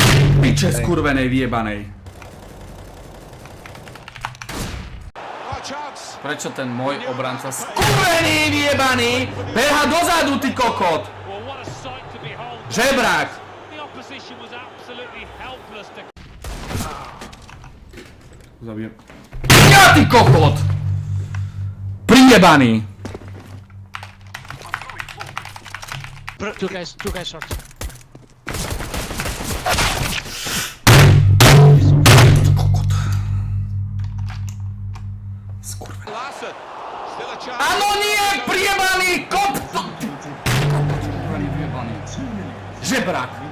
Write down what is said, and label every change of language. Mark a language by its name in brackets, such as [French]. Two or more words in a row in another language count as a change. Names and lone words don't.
[Slovak] Piče skurvenej vyjebanej. Prečo ten môj obranca skurvený vyjebaný beha dozadu, ty kokot? Žebrák! Zabijem. Ja, ty kokot! Prijebaný! [English] Two guys short. [Slovak] Kokot. Skurvený. Áno, nie! Prijebaný! Kop! Skurvený vyjebaný. Žebrák!